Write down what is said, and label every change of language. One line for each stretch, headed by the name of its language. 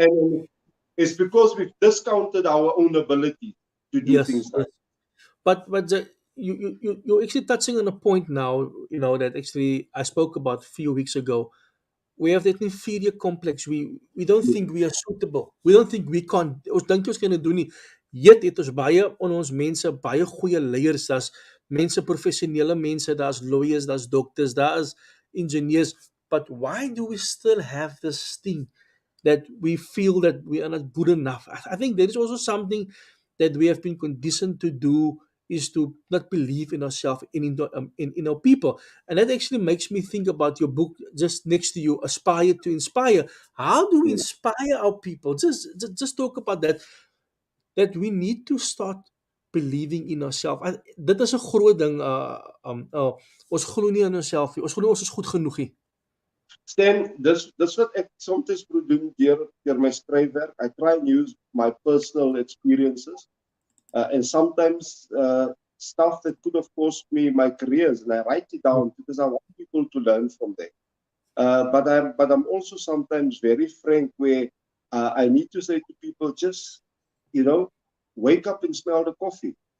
English: and it's because we've discounted our own ability to do yes. things Yes. right. But you're actually touching on a point now. You know that actually I spoke about a few weeks ago. We have that inferior complex. We don't think we are suitable. We don't think we can.
Afrikaans: Ons dink ons kan dit doen nie. Yet het ons baie on ons mense, baie goeie leiers. Daar's mense, professionele mense, daar's lawyers, daar's dokters, daar's engineers.
English: But why do we still have this thing that we feel that we are not good enough? I think there is also something that we have been conditioned to do is to not believe in ourselves in our people. And that actually makes me think about your book just next to you, Aspire to Inspire. How do we Yeah. inspire our people? Just talk about that, that we need to start believing in ourselves.
Afrikaans: Dit is 'n groot ding. Ons glo nie in onsself nie. Ons glo ons is goed genoeg nie. Stan, dis wat ek soms probeer doen deur my skryfwerk.
English: I try and use my personal experiences and sometimes stuff that could have cost me my careers, and I write it down because I want people to learn from that. But I'm also sometimes very frank where I need to say to people, just wake up and smell the coffee,